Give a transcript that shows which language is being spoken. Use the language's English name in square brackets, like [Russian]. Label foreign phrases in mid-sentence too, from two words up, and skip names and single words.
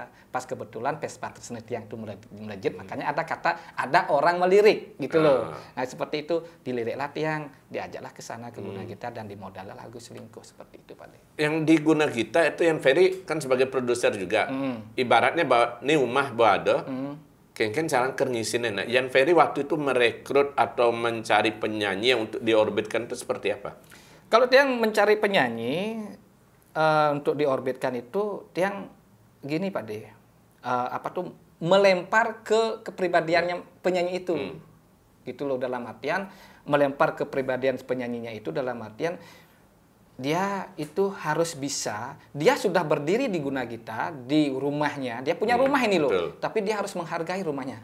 [Indonesian] Pas kebetulan Pespatrus Tiang itu melejit, makanya ada orang melirik gitu loh. Nah seperti itu diliriklah Tiang, diajaklah ke sana ke Guna Gita dan dimodallah lagu Selingkuh seperti itu Pak De. Yang di Guna Gita itu Yan Ferry kan sebagai produser juga. Ibaratnya bahwa ini umah ada, [Balinese] kengken sarang kernisin. [Indonesian] Nah, Yan Ferry waktu itu merekrut atau mencari penyanyi yang untuk diorbitkan itu seperti apa? Kalau Tiang mencari penyanyi untuk diorbitkan itu, Tiang gini Pak De, melempar ke kepribadiannya penyanyi itu, gitu loh, dalam artian melempar kepribadian penyanyinya itu dalam artian dia itu harus bisa, dia sudah berdiri di Guna Gita, di rumahnya, dia punya rumah ini loh, tapi dia harus menghargai rumahnya.